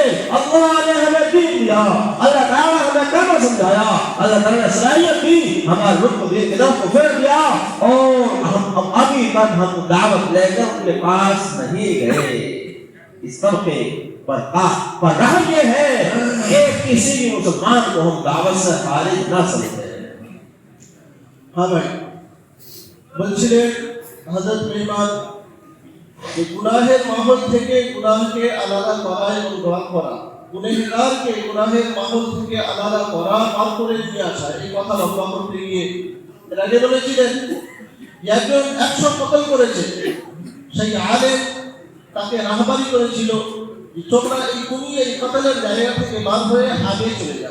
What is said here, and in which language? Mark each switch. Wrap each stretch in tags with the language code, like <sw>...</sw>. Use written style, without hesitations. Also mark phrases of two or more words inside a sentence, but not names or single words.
<ur>اللہ نے ہمیں دین دیا، اللہ تعالیٰ ہمیں کلمہ سمجھایا، اللہ تعالیٰ نے صلاحیت دی، ہمارے رخ کو دین کی طرف کو پھیر دیا، اور ہم ابھی تک ہم دعوت لے کر ان کے پاس نہیں گئے۔ اس طبقے پر رحم یہ ہے کہ کسی بھی مسلمان کو ہم دعوت سے خارج نہ سمجھیں۔ ہاں بھائی</ur> <bn>বলছিলেন হযরত মেহমান যে গুনাহের মহল থেকে গুনাহকে আলাদা করা এবং দোয়া করা, গুনাহগারকে গুনাহের মহল থেকে আলাদা করা, পার করে নিয়ে আসা, এই কথা লম্বা করতে গিয়ে এর আগে বলেছিলেন একজন 100 কতল করেছে, সেই আলেম তাকে রাহবারি করেছিল যে তোমরা এই দুনিয়া এই কতলের জায়গা থেকে বার হয়ে আগে চলে যাও।</bn>